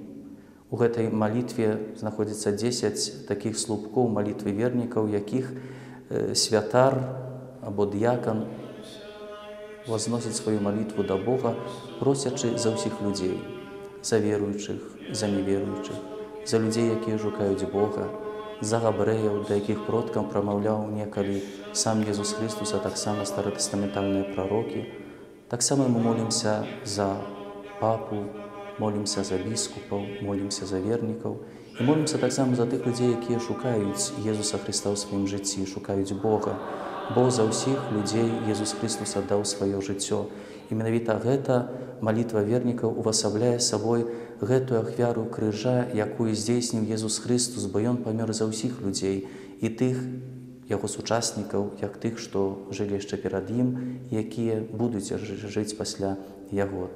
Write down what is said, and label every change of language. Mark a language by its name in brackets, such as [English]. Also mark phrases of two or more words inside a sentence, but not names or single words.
[Belarusian] У гэтай малітве знаходзіцца 10 такіх слупкоў малітвы вернікаў, якіх святар або д'якан возносіць сваю малітву да Бога, просячы за ўсіх людзей, за веруючых, за неверуючых, за людзей, якія шукаюць Бога, за габрэяў, да якіх продкам прамаўляў некалі сам Езус Христус, а таксама старатестаментальныя прарокі. Таксама мы молімся за папу, молімся за біскупаў, молімся за вернікаў. [Ukrainian] І молімся так само за тих людей, які шукають Єсуса Христа у своїм житті, шукають Бога. [Belarusian] Бо за ўсіх людзей Jesús Христос аддаў сваё жыццё. І менавіта гэта малітва вернікаў увасабляе сабой гэтую ахвяру крыжа, якую здзейсніў Jesús Христос, бо Ён памёр за ўсіх людзей, і тых яго сучаснікаў, як тых, што жылі яшчэ перад ім, якія будуць жыць пасля яго.